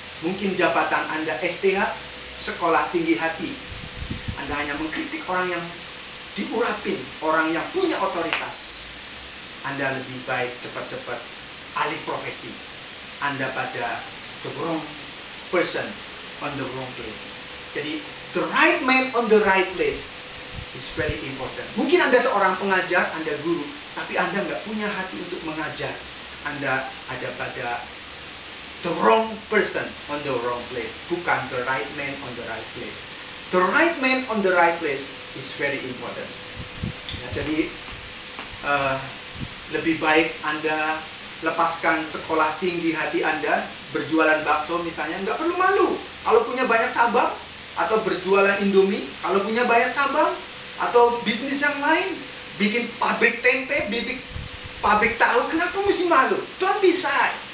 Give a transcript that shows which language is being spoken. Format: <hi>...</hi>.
<id>Mungkin jabatan Anda STH, sekolah tinggi hati. Anda hanya mengkritik orang yang diurapin, orang yang punya otoritas. Anda lebih baik cepat-cepat alih profesi. Anda pada</id> <en>the wrong person on the wrong place. Jadi, the right man on the right place is very important.</en> <id>Mungkin Anda seorang pengajar, Anda guru, tapi Anda nggak punya hati untuk mengajar. Anda ada pada</id> <en>the wrong person on the wrong place,</en> <id>bukan</id> <en>the right man on the right place. The right man on the right place is very important.</en> <id>Ya, jadi, lebih baik Anda lepaskan sekolah tinggi hati Anda, berjualan bakso misalnya, nggak perlu malu. Kalau punya banyak cabang, atau berjualan Indomie, kalau punya banyak cabang, atau bisnis yang lain, bikin pabrik tempe, bikin pabrik tahu, kenapa mesti malu?</id> <en>Don't be shy.</en>